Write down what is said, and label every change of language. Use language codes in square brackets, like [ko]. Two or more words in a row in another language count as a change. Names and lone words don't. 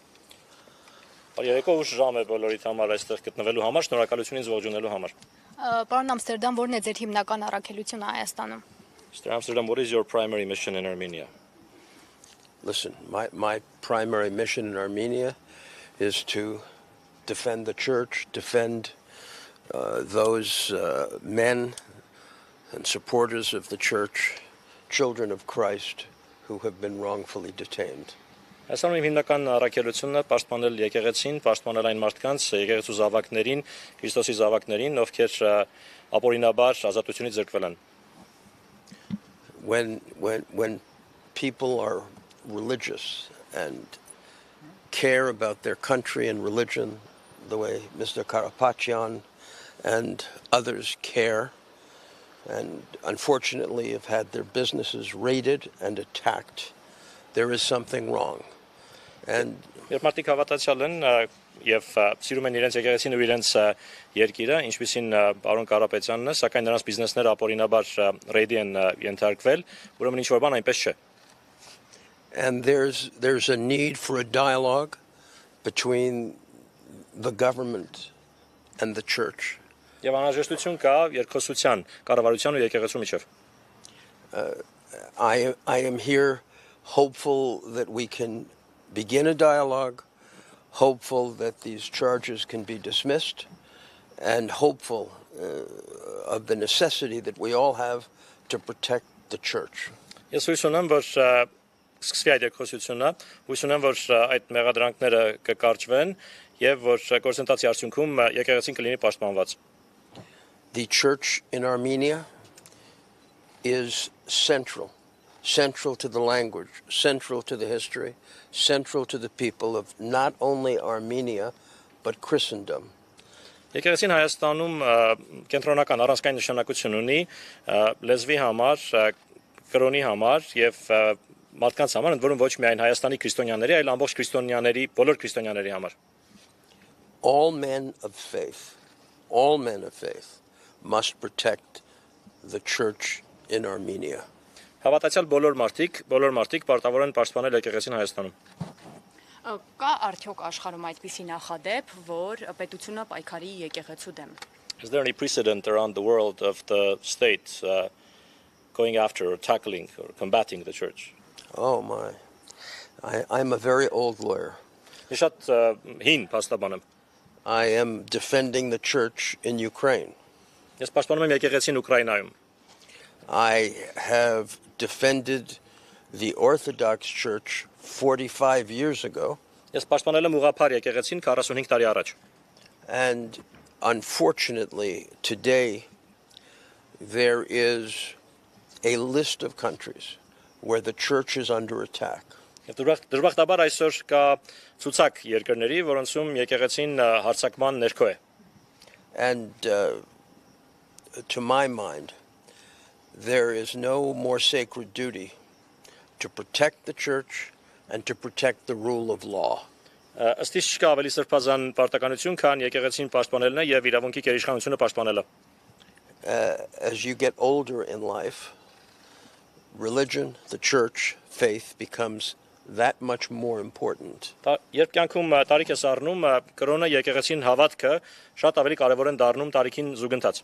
[hy] Երեկո ուշ ժամ է բոլորիդ համար այստեղ գտնվելու համար, շնորհակալություն ինձ ողջունելու համար. Պարոն Ամստերդամ, որն է ձեր հիմնական առաքելությունը Հայաստանում? [en] Mr. Amsterdam, what is your primary mission in Armenia? Listen, my primary mission in Armenia is to defend the church, defend those men and supporters of the church, children of Christ who have been wrongfully detained. [hy] Այսօր իմ հիմնական առաքելությունն է պաշտպանել եկեղեցին, պաշտպանել այն մարդկանց, եկեղեցու զավակներին, Քրիստոսի զավակներին, ովքեր ապօրինաբար ազատությունից զրկվել են. [en] When people are religious and care about their country and religion the way Mr. Karapatyan and others care, and unfortunately have had their businesses raided and attacked, there is something wrong. And [hy] Երբ մարդիկ հավատացյալ են եւ սիրում են իրենց եկեղեցին ու իրենց երկիրը, ինչպիսին պարոն Կարապետյանն է, սակայն նրանց բիզնեսները ապօրինաբար ռեյդի են ենթարկվել, ուրեմն ինչ որ բան այնպես չէ. [en] And there's a need for a dialogue between the government and the church. [hy] Եվ անհրաժեշտություն կա երկխոսության, կառավարության ու եկեղեցու միջև. [en] I am here hopeful that we can begin a dialogue, hopeful that these charges can be dismissed, and hopeful of the necessity that we all have to protect the church. [hy] Ես հույս ունեմ, որ սկսվի այդ երկխոսությունը, հույս ունեմ, որ այդ մեղադրանքները կկարճվեն եւ որ գործընթացի արդյունքում եկեղեցին կլինի պաշտպանված. [en] The church in Armenia is central to the language, central to the history, central to the people of not only Armenia, but Christendom. [hy] Եկեղեցին Հայաստանում կենտրոնական առանցքային նշանակություն ունի լեզվի համար, կրոնի համար եւ մարդկանց համար, ընդ որում ոչ միայն Հայաստանի քրիստոնյաների, այլ ամբողջ քրիստոնյաների, բոլոր քրիստոնյաների համար. [en] All men of faith must protect the church in Armenia. [hy] Հավատացյալ բոլոր մարդիկ պարտավոր են պաշտպանել եկեղեցին Հայաստանում. Կա արդյոք աշխարհում այդպիսի նախադեպ, որ պետությունը պայքարի եկեղեցու դեմ? [en] Is there any precedent around the world of the state going after or tackling or combating the church? Oh my. I'm a very old lawyer. [hy] Ես շատ հին փաստաբան եմ. [en] I am defending the church in Ukraine. [hy] Ես պաշտպանում եմ եկեղեցին Ուկրաինայում. [en] I have defended the Orthodox Church 45 years ago. [hy] Ես պաշտպանել եմ ուղղափառ եկեղեցին 45 տարի առաջ. [en] And unfortunately, today there is a list of countries where the church is under attack. [hy] Եվ դժբախտաբար այսօր կա ցուցակ երկրների, որոնցում եկեղեցին հարձակման ներքո է. [en] And to my mind, there is no more sacred duty to protect the church and to protect the rule of law. [hy] Ըստ իս չկա ավելի սրբազան պարտականություն, քան եկեղեցին պաշտպանելն է եւ իրավունքի գերիշխանությունը պաշտպանելը. [en] As you get older in life, religion, the church, faith becomes that much more important. [hy] Երբ կյանքում տարիք ես առնում, կրոնը, եկեղեցին, հավատքը շատ ավելի կարևոր են դառնում տարիքին զուգընթաց.